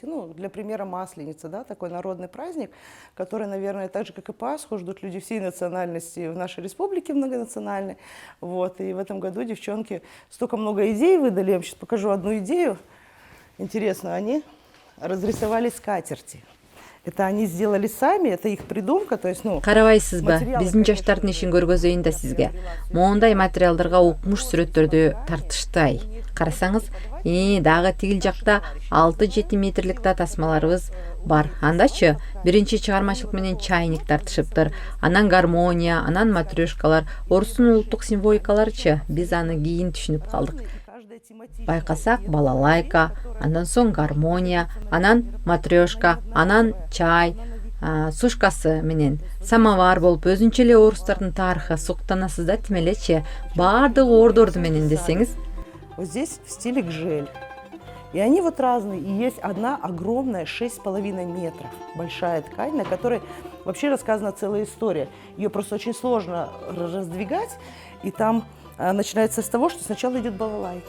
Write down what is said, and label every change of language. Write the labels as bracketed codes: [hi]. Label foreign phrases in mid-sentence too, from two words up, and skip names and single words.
[ru] Ну, для примера Масленица, да, такой народный праздник, который, наверное, так же, как и Пасху, ждут люди всей национальности в нашей республике многонациональной. Вот, и в этом году девчонки столько много идей выдали. Я вам сейчас покажу одну идею. Интересно, они разрисовали скатерти. Это они сделали сами, это их придумка, то есть, ну... [ky] Карабайсызбы, биздин жаштардын ишин көргөзөйүн да сизге. Моундай материалдарга укмуш сүрөттөрдү тартыштай. Карасаңыз, дагы тигил жакта 6-7 метрлик да тасмаларыбыз бар. Андачы, биринчи чыгармачылык менен чайник тартышыптыр. Анан гармония, анан матрешкалар, орустун улуттук символикаларычы. Биз аны кийин түшүнүп калдык. Байкасак, балалайка, андан соң гармония, анан матрешка, анан чай, сушкасы менен самовар болуп, өзүнчө эле орустардын тарыхы суктанасыз да тимелечи, баардыгы ордорду менен десеңиз. [ru] Вот здесь в стиле гжель. И они вот разные. И есть одна огромная 6,5 метров большая ткань, на которой вообще рассказана целая история. Ее просто очень сложно раздвигать. И там начинается с того, что сначала идет балалайка.